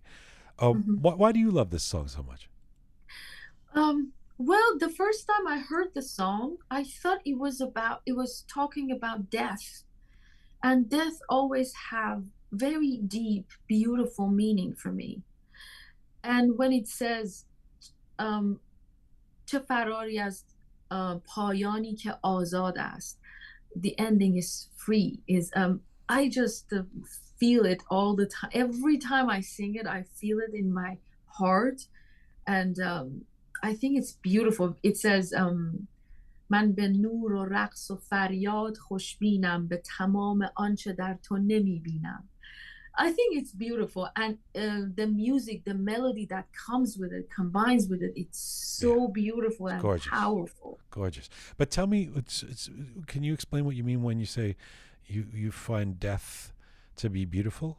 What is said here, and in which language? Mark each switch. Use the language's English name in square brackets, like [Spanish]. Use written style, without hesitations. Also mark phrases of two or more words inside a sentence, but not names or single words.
[English] Why do you love this song so much? Well, the first time I heard the song, I thought it was talking about death. And death always have very deep, beautiful meaning for me. And when it says, [Persian] چه فراری از پایانی که آزاد است, [English] the ending is free, is I just feel it all the time. Every time I sing it, I feel it in my heart. And I think it's beautiful. It says [Persian] من به نور و رقص و فریاد خوشبینم به تمام آنچه در تو نمیبینم. [English] I think it's beautiful, and the music, the melody that comes with it, combines with it, it's so beautiful and gorgeous. Powerful. Gorgeous. But tell me, can you explain what you mean when you say you find death to be beautiful?